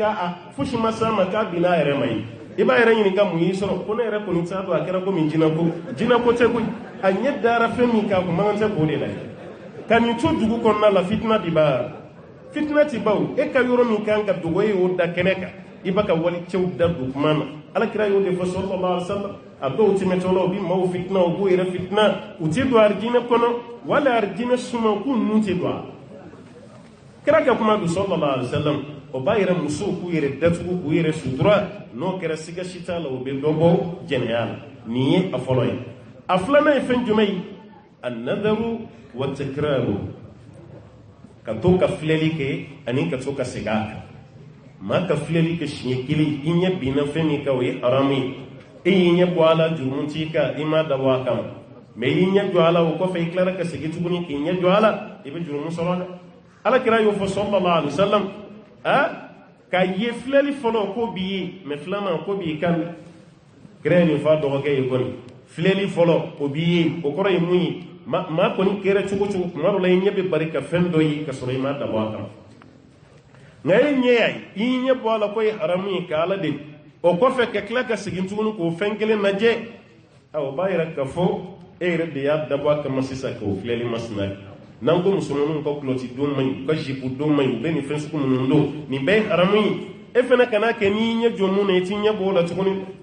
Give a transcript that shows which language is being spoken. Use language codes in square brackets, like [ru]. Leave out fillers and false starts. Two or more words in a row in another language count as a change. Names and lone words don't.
[bm] k'a fosi ma s'a ma k'a binna a yɛrɛ ma ye i b'a yɛrɛ ɲininka mun y'i sɔrɔ ko ne yɛrɛ kɔni t'a dɔn a kɛra komi jinako tɛ koyi a ɲɛ dara fɛn min kan a kun man kan tɛ k'o de lajɛ ka nin to dugu kɔnɔna la fitina de b'a fitina ti baw e ka yɔrɔ min kan ka dogo e y'o da kɛnɛ kan i b'a ka walicɛw da don kuma na alakira y'o de fɔ [ar] صلى الله عليه وسلم [bm] a dɔw tɛmɛtɔla u bi maaw fitina u b'u yɛrɛ fitina u tɛ don arijinɛ kɔnɔ wala arijinɛ suma k'u ninnu tɛ don a kira ka kuma don [ar] صلى الله عليه وسلم [bm] o b'a yɛrɛ musow k'u yɛrɛ datugu k'u yɛrɛ sutura n'o kɛra siga si t'a la o bɛ dɔ bɔ jɛnɛya la nin ye a fɔlɔ ye a filanan ye fɛn jumɛn ye [ar] النظر والتكرار [bm] ka to ka filɛli kɛ ani ka to ka segin a kan maa ka filɛli kɛ siɲɛ kelen i ɲɛ binna fɛn min kan o ye haramu ye e y'i ɲɛ bɔ a la jurumu t'i kan i m'a dabɔ a kama mɛ i y'i ɲɛ jɔ a la o kɔfɛ i tilara ka segin tuguni k'i ɲɛ jɔ a la i bɛ jurumu sɔrɔ dɛ alakira y'o fɔ [ar] صلى الله عليه وسلم [bm] ka ye filɛli fɔlɔ ko b'i ye mɛ filanan ko b'i kan kira ye nin fɔ a dɔgɔkɛ ye kɔni filɛli fɔlɔ o b'i ye o kɔrɔ ye mun ye maa kɔni kɛra cogo cogo tuma dɔ la i ɲɛ bɛ bari ka fɛn dɔ ye ka sɔrɔ i m'a dabɔ a kama nka e ɲɛ y'a ye i ɲɛ bɔ a la ko ye haramu ye ka ala deli o kɔfɛ ka tila ka segin tuguni k'o fɛn kelen lajɛ o b'a yɛrɛ ka fɔ e yɛrɛ de y'a dabɔ a kama sisan k'o filɛli masina ye n'an ko musomaninw ka kulɔti don man ɲi u ka zipu don man ɲi u bɛ nin fɛn sugu minnu don nin bɛɛ ye haramu ye e fana kan'a kɛ n'i ɲɛ jɔ mun na i t'i ɲɛ bɔ o la tuguni